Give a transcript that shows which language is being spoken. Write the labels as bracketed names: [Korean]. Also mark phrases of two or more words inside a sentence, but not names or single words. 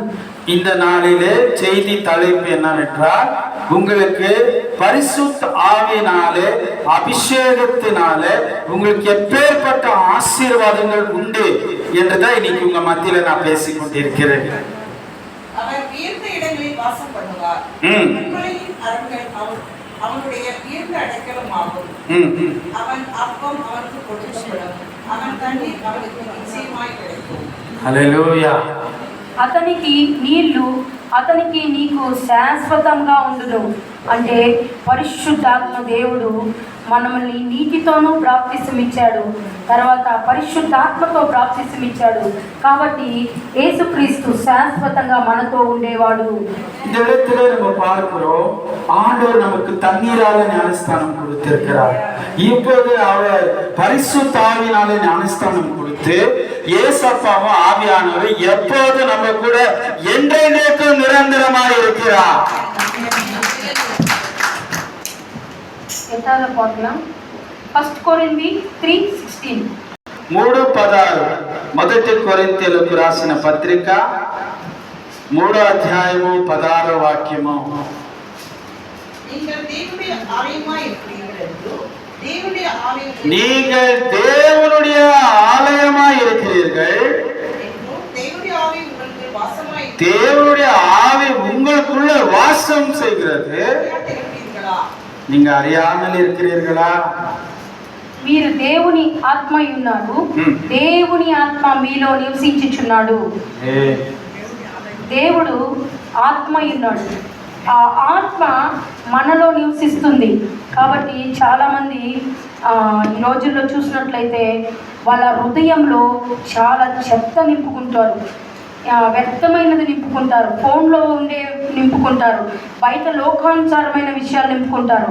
[Tamil] இந்த நாளிலே செய்தி தலைப்பு என்னவென்றால், உங்களுக்கு பரிசுத்த ஆவியினாலே அபிஷேகத்தினாலே உங்களுக்கு எப்பேற்பட்ட ஆசீர்வாதங்கள் உண்டு என்றுதான் இன்னைக்கு உங்க மத்தியில நான் பேசிக் கொண்டிருக்கிறேன். அவர் உயர்ந்த இடங்களில் வாசம் பண்ணுவார். அவனுடைய உயர்ந்த அடைக்கலமாகும். அவன் அப்பம் அவனுக்கு கொடுக்கப்படும், அவன் தண்ணீர் அவனுக்கு நிச்சயமாய் கிடைக்கும். [Telugu] హల్లెలూయా. అతనికి నీళ్లు అతనికి నీకు శాశ్వతంగా ఉండును. అంటే పరిశుద్ధాత్మ దేవుడు మనల్ని నీటితోనూ బాప్తిసమిచ్చాడు, తర్వాత పరిశుద్ధాత్మతో బాప్తిసమిచ్చాడు. కాబట్టి యేసుక్రీస్తు శాశ్వతంగా మనతో ఉండేవాడు. [Tamil] இந்த இடத்துல நம்ம பார்க்கிறோம், ஆண்டவர் நமக்கு தண்ணீரால ஞானஸ்தானம் கொடுத்திருக்கிறார். இப்போது அவர் பரிசுத்த ஆவியினால ஞானஸ்தானம் கொடுத்து ஏசப்பாவும் ஆவியானவர் எப்போது நம்ம கூட என்றென்றைக்கும் நிரந்தரமாக இருக்கிறார். [Telugu] ఫస్ట్ కొరింథీ 3:16. 3:16. మొదటి కొరింథీయులకు రాసిన పత్రిక 3వ అధ్యాయము 16వ వాక్యము. [Tamil] நீங்கள் தேவனுடைய ஆலயமாய் இருக்கிறீர்கள், தேவனுடைய ஆவி உங்களுக்குள்ள வாசம் செய்கிறது. நீங்க அறியாமல் இருக்கிறீர்களா? [Telugu] మీరు దేవుని ఆత్మ ఉన్నారు, దేవుని ఆత్మ మీలో నివసించుచున్నాడు. దేవుడు ఆత్మ ఉన్నాడు, ఆ ఆత్మ మనలో నివసిస్తుంది. కాబట్టి చాలామంది ఈ రోజుల్లో చూసినట్లయితే వాళ్ళ హృదయంలో చాలా చెత్త నింపుకుంటారు, వ్యర్థమైనది నింపుకుంటారు, ఫోన్లో ఉండే నింపుకుంటారు, బయట లోకానుసారమైన విషయాలు నింపుకుంటారు.